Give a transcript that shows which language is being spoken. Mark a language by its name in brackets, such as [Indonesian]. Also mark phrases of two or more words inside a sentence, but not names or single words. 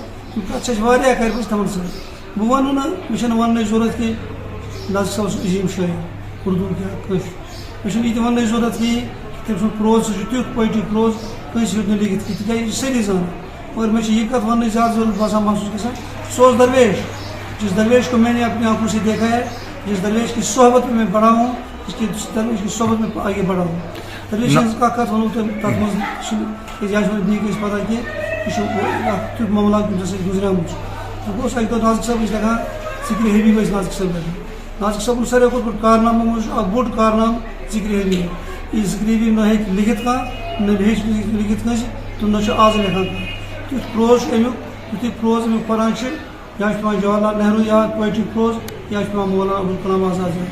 [Kashmiri] یِم کتھ چھِ اَسہِ واریاہ کرِمٕژ تِمن سۭتۍ بہٕ وَنہٕ نہٕ مےٚ چھنہٕ وننٕچ ضروٗرت کینٛہہ نازکی صٲب اوس عظیٖم شٲعر اردوٗ کیٛاہ کٲشُر مےٚ چھُنہٕ یہِ تہِ وننٕچ ضروٗرت کِہیٖنۍ تٔمۍ سُنٛد پروز سُہ چھُ تیُتھ [English] poetic prose [Kashmiri] کٲنٛسہِ ہیوٚت نہٕ لیکھِتھ کینٛہہ تِکیازِ یہِ چھِ سٲری زانان مگر مےٚ چھِ یہِ کتھ وننٕچ زیادٕ ضروٗرت باسان محسوٗس گژھان سُہ اوس درویش [Urdu] جس درویش کو میں نے اپنی آنکھوں سے دیکھا ہے جس درویش کی صحبت میں بڑا ہوں جس درویش کی صحبت میں آگے بڑھا ہوں [Kashmiri] درویش ہٕنٛز کانٛہہ کتھ ونو تۄہہِ تتھ منٛز چھُنہٕ یا چھُ مےٚ بیٚیہِ کٲنٛسہِ پتہ کینٛہہ یہِ چھُ اکھ تیُتھ معاملات ییٚمہِ سۭتۍ گُزریومُت چھُ بہٕ اوسُس اکہِ دۄہ نازکی صٲب ٲسۍ لیکھان ذِکرِ حبیٖب ٲسۍ نازکی صٲب لیکھان نازکی صٲبُن ساروٕے کھۄتہٕ بوٚڑ کارنامو منٛز چھُ اکھ بوٚڑ کارنامہٕ ذِکرِ حبیٖب یہِ ذِکرِ حبیٖب نہ ہیٚکہِ لیکھِتھ کانٛہہ نہ ہیٚچھِ لیکھِتھ کٲنٛسہِ تہٕ نہ چھُ آز لیکھان کانٛہہ تیُتھ پروز چھُ امیُک یُتھُے پروز امیُک پران چھِ یا چھُ پیٚوان جواہر لال نہروٗ یاد [English] poetic prose [Kashmiri] یا چھُ پیٚوان مولانا ابوالکلام آزاد